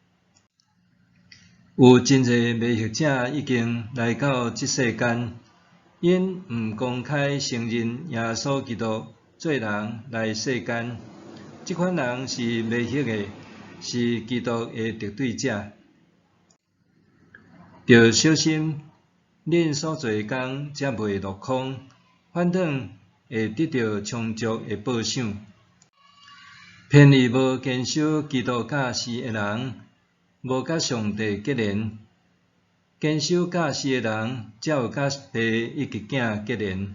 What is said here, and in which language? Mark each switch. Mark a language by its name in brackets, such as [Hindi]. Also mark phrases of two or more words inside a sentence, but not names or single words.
[Min Nan Chinese] 有真侪迷惑者已经来到这世间，因毋公开承认耶稣基督做人来世间。这款人是迷惑的，是基督的敌对者。着小心，恁所做的工才袂落空，反倒会得到充足的报赏。偏离无坚守基督教示的人，无甲上帝结连；坚守教示的人，才有甲父以及囝结连。